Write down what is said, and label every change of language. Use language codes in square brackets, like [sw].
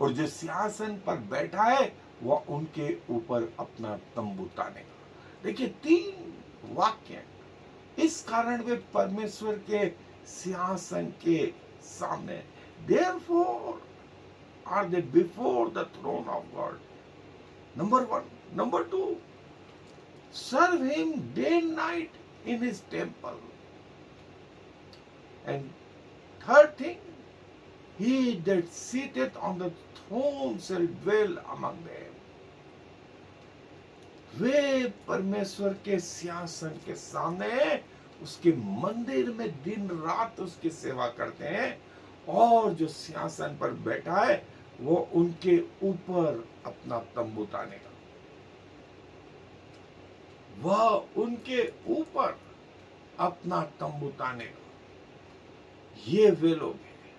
[hi] और जो सिंहासन पर बैठा है वह उनके ऊपर अपना तंबू तानेगा। देखिए 3 वाक्य। इस कारण वे परमेश्वर के सिंहासन के सामने, [en] therefore are they before the throne of God. Number 1. Number 2, serve him day and night in his temple. And third thing, he that sitteth on the throne shall dwell among them. [hi] वे परमेश्वर के सिंहासन के सामने, उसके मंदिर में दिन रात उसकी सेवा करते हैं। और जो सिंहासन पर बैठा है वो उनके ऊपर अपना तंबू तानेगा, वह उनके ऊपर अपना तंबू तानेगा। ये वे लोग हैं।